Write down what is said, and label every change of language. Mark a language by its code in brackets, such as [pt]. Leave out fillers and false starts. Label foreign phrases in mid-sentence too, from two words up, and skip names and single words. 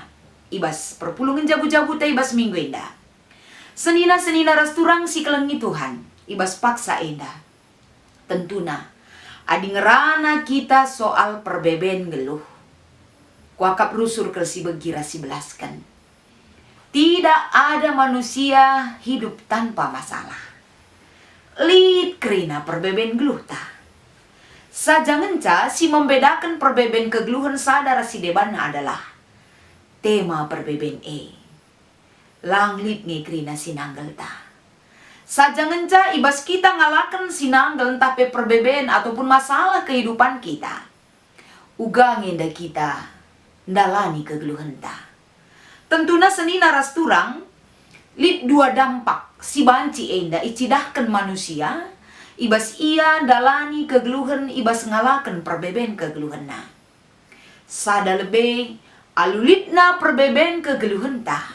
[btx] Ibas perpulungan jabu-jabu ta ibas minggu enda. Senina-senina rasturang si kelengi Tuhan. Ibas paksa enda. Tentuna. Adi ngerana kita soal perbeben geluh. Kuakap rusur kersi begira si belaskan. [id] Tidak ada manusia hidup tanpa masalah. [btx] Lid kerina perbeben geluh ta. Sajangenca si membedakan perbeben kegeluhan sadar si debanna adalah tema perbeben Langlit nge kerina sinanggel ta. Sajangenca ibas kita ngalakan sinanggel tapi perbeben [id] ataupun masalah kehidupan kita. [btx] Ugangin dah kita ndalani kegeluhan ta. Tentuna senina rasturang lid dua dampak si banci enda icidahkan manusia ibas ia ndalani kegeluhan ibas ngalakan perbeben kegeluhan na. Sada lebe alulitna perbeben kegeluhan ta.